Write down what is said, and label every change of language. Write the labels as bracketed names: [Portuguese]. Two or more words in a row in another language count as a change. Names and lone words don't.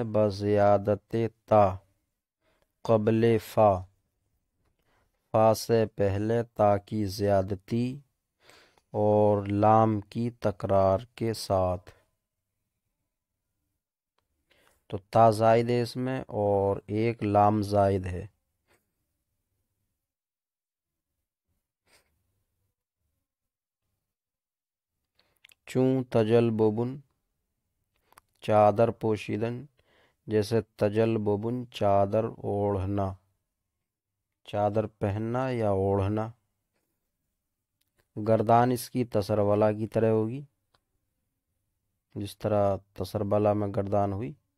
[Persian] بزیادت تا قبل فا، [Urdu] فا سے پہلے تا کی زیادتی اور لام کی تکرار کے ساتھ۔ تو تا زائد ہے اس میں اور ایک لام زائد ہے۔ [Persian] چون تجلببن، چادر پوشیدن، [Urdu] جیسے تجلببن چادر اوڑھنا، چادر پہننا یا اوڑھنا۔ گردان اس کی تسر والا کی طرح ہوگی، جس طرح تسر بالا میں گردان ہوئی۔